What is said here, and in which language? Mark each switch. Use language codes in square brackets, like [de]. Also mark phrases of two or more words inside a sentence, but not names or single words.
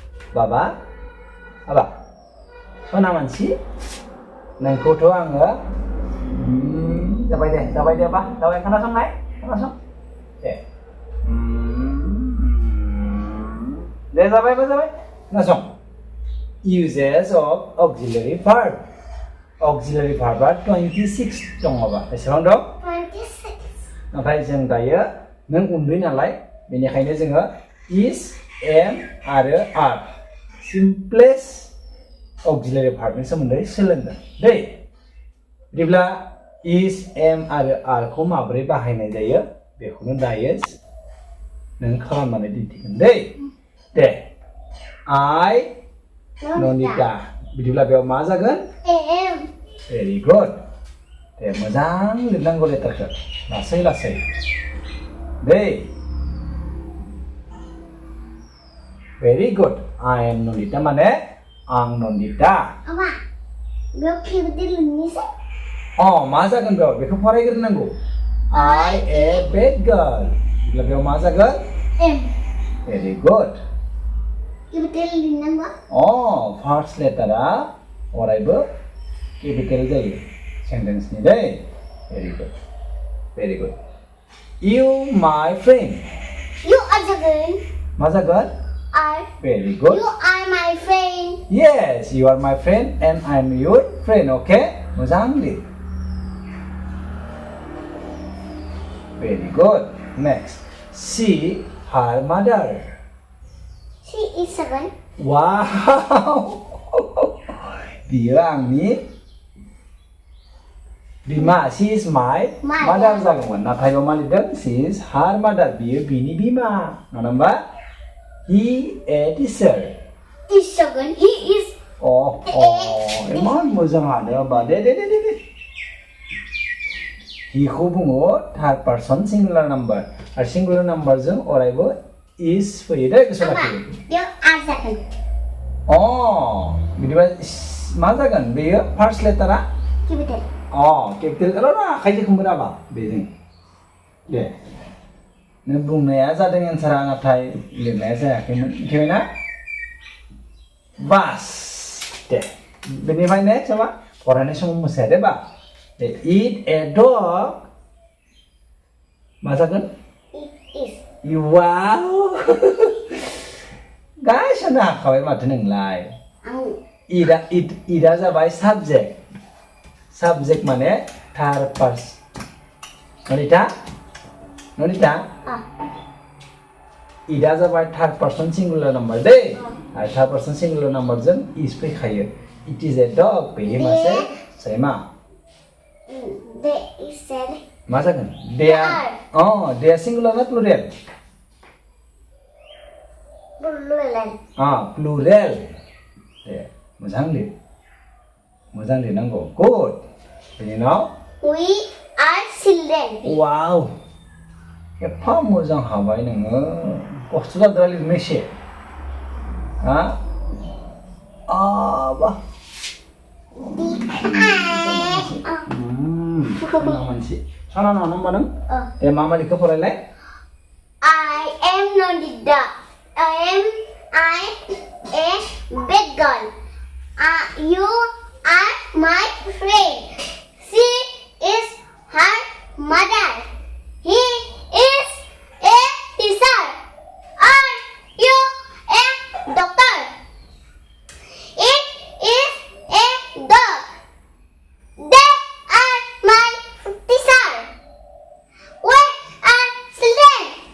[brx] बाबा हाबा सना मानसि नोंखौथ' आङो जाबाय दे बा जाबाय खोनासं दे जाबाय खोनासं [en] uses of auxiliary verb [brx] आ 26 दङ बा बेसेबां दं 26 नाथाय जों दायो नों उन्दै नालाय बेनिखायनो जोङो [en] is am [brx] आरो [en] are simplest auxiliary verb [brx] नि सोमोन्दै सोलोंगोन दै बिदिब्ला [en] is am [brx] आरो are खौ माबोरै बाहायनाय जायो बेखौनो दायो नों खालामनानै दिन्थिगोन दै दे I ननिता बिदिब्ला बेयाव मा जागोन am [en] very good [brx] दे मोजां लिरनांगौ लेटारखौ लासै दै [en] very good I am ननिता [brx] माने आं ननिता apa बेयाव केपिटेल लिरनोसै मा जागोन बेखौ फरायग्रोनांगौ [en] I a bad girl [brx] बिदिब्ला बेयाव मा जागोन am [en] very good [brx] केपिटेल लिरनांगौ फार्स्ट लेटारा अरायबो केपिटेल जायो सेन्टेन्सनि दै [en] very good you my friend you are [brx] जागोन मा जागोन are [en] very good you are my friend yes you are my friend and I'm your friend okay [brx] मोजां लिर [en] very good next see her mother she is [brx] जागोन wow बियो आंनि बिमा [en] she is my mother [brx] जागौमोन नाथाय मा लिरदों [en] she is her mother [brx] बियो बिनि बिमा नङा होमबा [en] he a teacher [brx] is जागोन [en] he is [brx] इमान मोजां आनो बा दे he खौ बुङो [en] third person singular number [brx] आरो सिंगुलार नाम्बारजों अरायबो is फैयो दे गोसोआव लाखि बेयाव are जागोन बिदिबा मा जागोन बेयो फार्स्ट लेटारा केपिटेल केपिटेल र आखाइजों खोमोराबा बेजों दे नों बुंनाया जादों एन्सारा नाथाय लिरनाया जायाखैमोन मिथिबायना बास दे बेनिफ्राय नेक्स्ट मा फरायनाय समाव मोसाया दे बा [en] eat a dog [brx] मा जागोन is वाव गासिबो हाखाबाय माथो नोंलाय आं इदा जाबाय साबजेक्ट माने थार्ड पारसन ननिता इदा जाबाय [en] third person singular number [brx] दै आरो थार्ड पारसन सिंगुलार नाम्बारजों इस फैखायो [en] it is a dog [brx] बेयो मासे सैमा [en] they is said [brx] मा जागोन देया [en] singular ना plural plural [brx] दे मोजां लिरनांगौ गुड बेनि उनाव [en] we are children [brx] वाव एफा मोजां हाबाय नोङो खस्थ' जादों लिरनो एसे मानसि सना नङा होमबा नों दे मा लिखो फरायलाय [en] I am Nonida I am a big girl you are my friend she is her mother he is a teacher are you a doctor it is a dog they are my teacher we are children